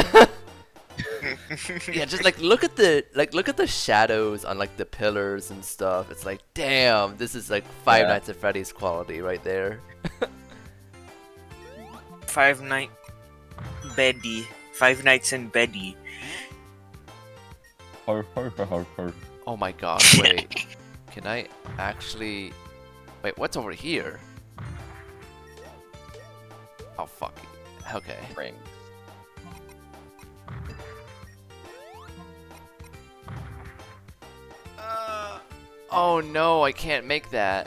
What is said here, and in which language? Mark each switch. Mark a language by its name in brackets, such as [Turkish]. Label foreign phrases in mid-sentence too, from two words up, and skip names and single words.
[English] Yeah, just like look at the shadows on like the pillars and stuff. It's like, damn, this is like Five Yeah. Nights at Freddy's quality right there. Five Nights in Beddy. ho, ho, ho, ho, ho. Oh my god, wait. Can I actually... Wait, what's over here? Oh, fuck. Okay. Ring. Oh no, I can't make that.